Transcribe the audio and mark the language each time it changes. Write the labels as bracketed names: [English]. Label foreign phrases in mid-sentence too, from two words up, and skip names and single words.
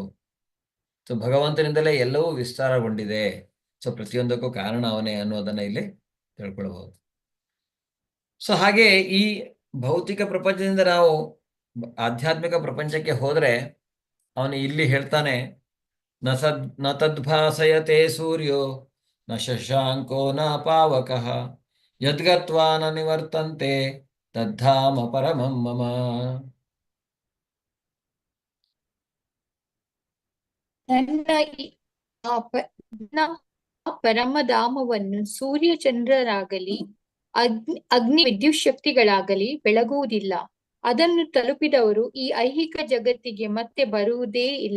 [Kannada] ಸೊ ಭಗವಂತನಿಂದಲೇ ಎಲ್ಲವೂ ವಿಸ್ತಾರಗೊಂಡಿದೆ. ಸೊ ಪ್ರತಿಯೊಂದಕ್ಕೂ ಕಾರಣ ಅವನೇ ಅನ್ನೋದನ್ನ ಇಲ್ಲಿ ತಿಳ್ಕೊಳ್ಬಹುದು. ಸೊ ಹಾಗೆ ಈ ಭೌತಿಕ ಪ್ರಪಂಚದಿಂದ ನಾವು ಆಧ್ಯಾತ್ಮಿಕ ಪ್ರಪಂಚಕ್ಕೆ ಹೋದ್ರೆ ಅವನು ಇಲ್ಲಿ ಹೇಳ್ತಾನೆ, [Sanskrit] ನ ತದ್ಭಾಸಯತೆ ಸೂರ್ಯೋ ನ ಶಶಾಂಕೋ ನ ಪಾವಕಃ ಯದ್ಗತ್ವಾ ನ ನಿವರ್ತಂತೆ ತದ್ಧಾಮ ಪರಮಂ ಮಮ. [Kannada] ನನ್ನ ಪರಮಧಾಮವನ್ನು ಸೂರ್ಯ ಚಂದ್ರರಾಗಲಿ ಅಗ್ನಿ ವಿದ್ಯುತ್ ಶಕ್ತಿಗಳಾಗಲಿ ಬೆಳಗುವುದಿಲ್ಲ. ಅದನ್ನು ತಲುಪಿದವರು ಈ ಐಹಿಕ ಜಗತ್ತಿಗೆ ಮತ್ತೆ ಬರುವುದೇ ಇಲ್ಲ.